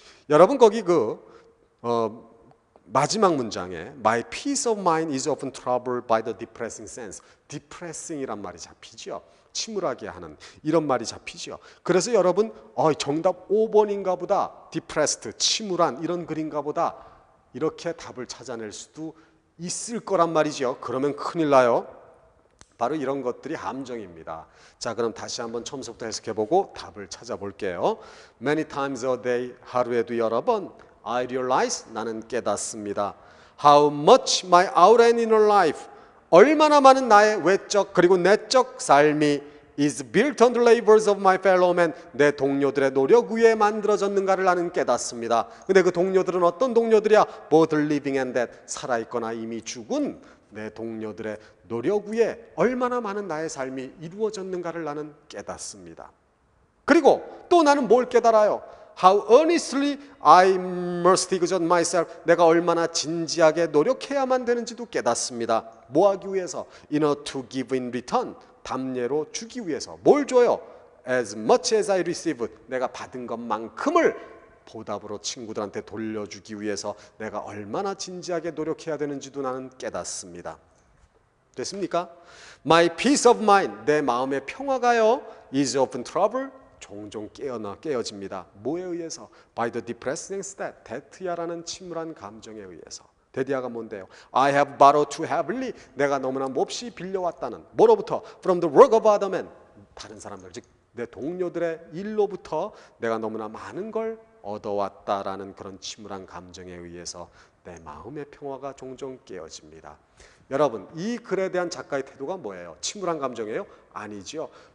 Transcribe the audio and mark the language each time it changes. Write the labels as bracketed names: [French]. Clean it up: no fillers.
[Korean] 여러분 거기 마지막 문장에 [English] My peace of mind is often troubled by the depressing sense. [Korean] depressing이란 말이 잡히죠. 침울하게 하는 이런 말이 잡히죠. 그래서 여러분 정답 5번인가 보다. depressed, 침울한 이런 글인가 보다. 이렇게 답을 찾아낼 수도 있을 거란 말이죠. 그러면 큰일 나요. 바로 이런 것들이 함정입니다. 자, 그럼 다시 한번 처음부터 해석해보고 답을 찾아볼게요. [English] Many times a day, [Korean] 하루에도 여러 번 [English] I realize, [Korean] 나는 깨닫습니다. [English] How much my outer and inner life, [Korean] 얼마나 많은 나의 외적 그리고 내적 삶이 is built on the labors of my fellow men, 내 동료들의 노력 위에 만들어졌는가를 나는 깨닫습니다. 근데 그 동료들은 어떤 동료들이야? [English] Both living and dead, [Korean] 살아있거나 이미 죽은 내 동료들의 노력 위에 얼마나 많은 나의 삶이 이루어졌는가를 나는 깨닫습니다. 그리고 또 나는 뭘 깨달아요? [English] How earnestly I must exert myself, [Korean] 내가 얼마나 진지하게 노력해야만 되는지도 깨닫습니다. 뭐 하기 위해서? [English] In order to give in return, [Korean] 답례로 주기 위해서. 뭘 줘요? [English] As much as I receive, [Korean] 내가 받은 것만큼을 보답으로 친구들한테 돌려주기 위해서 내가 얼마나 진지하게 노력해야 되는지도 나는 깨닫습니다. 됐습니까? [English] My peace of mind, [Korean] 내 마음의 평화가요, [English] is often troubled, [Korean] 종종 깨어집니다. 뭐에 의해서? [English] By the depressing state, [Korean] 데트야라는 침울한 감정에 의해서. 데디아가 뭔데요? [English] I have borrowed too heavily, [Korean] 내가 너무나 몹시 빌려왔다는. 뭐로부터? [English] From the work of other men, [Korean] 다른 사람들, 즉 내 동료들의 일로부터 내가 너무나 많은 걸 얻어왔다라는 그런 침울한 감정에 의해서 내 마음의 평화가 종종 깨어집니다. 여러분, 이 글에 대한 작가의 태도가 뭐예요? 침울한 감정이에요? 아니죠.